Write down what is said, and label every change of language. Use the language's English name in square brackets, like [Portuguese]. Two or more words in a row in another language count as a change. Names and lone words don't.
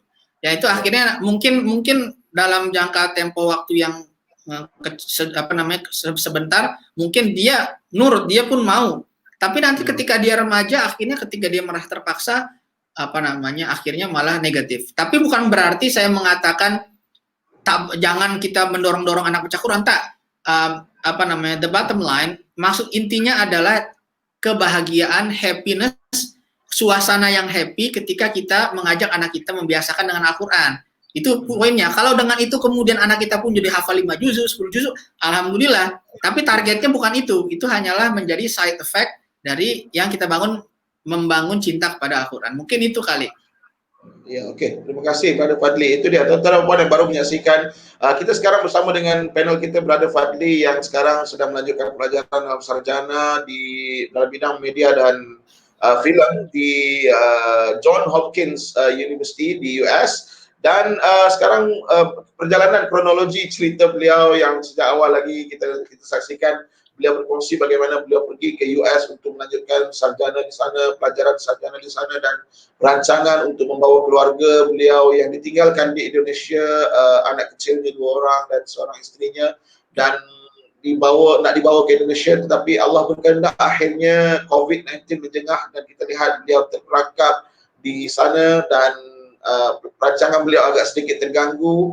[Indonesian] Ya itu akhirnya mungkin dalam jangka tempo waktu yang sebentar, mungkin dia nurut, dia pun mau. Tapi nanti ketika dia remaja, akhirnya ketika dia merasa terpaksa, akhirnya malah negatif. Tapi bukan berarti saya mengatakan jangan kita mendorong-dorong anak baca Quran, tak. [English] The bottom line, [Indonesian] maksud intinya adalah kebahagiaan, happiness, suasana yang happy ketika kita mengajak anak kita membiasakan dengan Al-Quran. Itu poinnya. Kalau dengan itu kemudian anak kita pun jadi hafal 5 juzuk, 10 juzuk, alhamdulillah. Tapi targetnya bukan itu. Itu hanyalah menjadi [English] side effect [Indonesian] dari yang kita membangun cinta kepada Al-Quran. Mungkin itu kali. Ya, oke. [Malay] Terima kasih Brother Fadli. Itu dia tuan-tuan yang baru menyaksikan. Kita sekarang bersama dengan panel kita Brother Fadli yang sekarang sedang melanjutkan pelajaran dalam sarjana dalam bidang media dan film di John Hopkins University di US. Dan sekarang perjalanan kronologi cerita beliau yang sejak awal lagi kita saksikan, beliau berkongsi bagaimana beliau pergi ke US untuk melanjutkan sarjana di sana, pelajaran sarjana di sana, dan rancangan untuk membawa keluarga beliau yang ditinggalkan di Indonesia, anak kecilnya 2 orang dan seorang istrinya, dan nak dibawa ke Indonesia, tetapi Allah berkehendak akhirnya COVID-19 menjengah dan kita lihat beliau terperangkap di sana dan rancangan beliau agak sedikit terganggu.